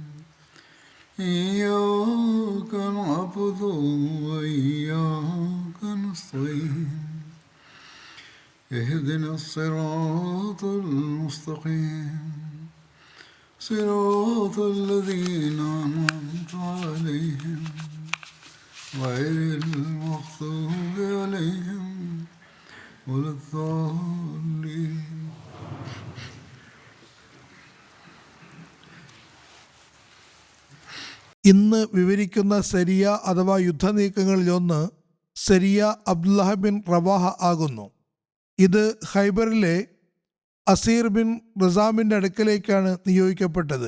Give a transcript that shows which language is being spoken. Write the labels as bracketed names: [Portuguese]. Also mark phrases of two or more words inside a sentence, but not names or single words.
[Arabic] إياك نعبد وإياك نستعين اهدنا الصراط المستقيم صراط الذين أنعمت عليهم غير المغضوب عليهم ولا الضالين. [Malayalam] ഇന്ന് വിവരിക്കുന്ന സരിയ അഥവാ യുദ്ധനീക്കങ്ങളിലൊന്ന് സരിയ അബ്ദുല്ലാഹ ബിൻ റവാഹ ആകുന്നു. ഇത് ഖൈബറിലെ അസീർ ബിൻ റസാമിൻ്റെ അടുക്കലേക്കാണ് നിയോഗിക്കപ്പെട്ടത്.